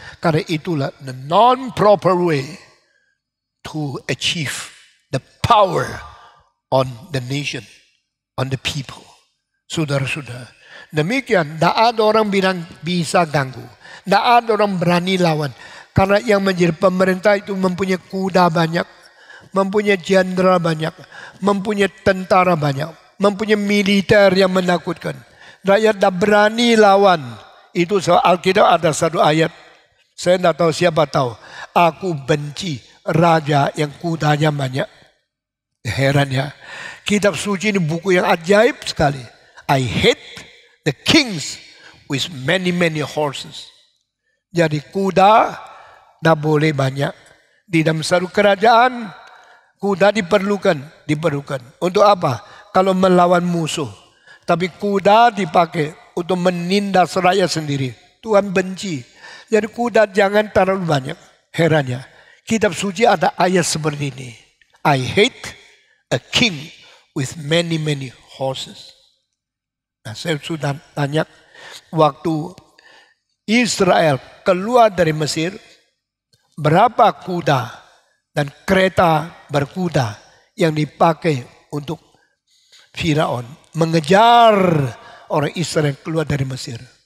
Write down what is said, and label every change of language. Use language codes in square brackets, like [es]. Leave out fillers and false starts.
[id] Karena itulah [en] the non-proper way to achieve the power on the nation, on the people. [id] Saudara-saudara, demikian, tidak ada orang bilang bisa ganggu. Tidak ada orang berani lawan. Karena yang menjadi pemerintah itu mempunyai kuda banyak, mempunyai jenderal banyak, mempunyai tentara banyak, mempunyai militer yang menakutkan. Rakyat tak berani lawan. Itu soal Alkitab ada satu ayat. Saya tidak tahu, siapa tahu. Aku benci raja yang kudanya banyak. Heran ya. Kitab suci ini buku yang ajaib sekali. [en] I hate the kings with many horses. [id] Jadi kuda tidak boleh banyak. Di dalam satu kerajaan, kuda diperlukan. Untuk apa? Kalau melawan musuh. Tapi kuda dipakai untuk menindas rakyat sendiri. Tuhan benci. Jadi kuda jangan terlalu banyak. Herannya. Kitab suci ada ayat seperti ini. [en] I hate a king with many horses. [id] Nah, saya sudah tanya, waktu Israel keluar dari Mesir, berapa kuda dan kereta berkuda yang dipakai untuk Firaun mengejar orang Israel keluar dari Mesir?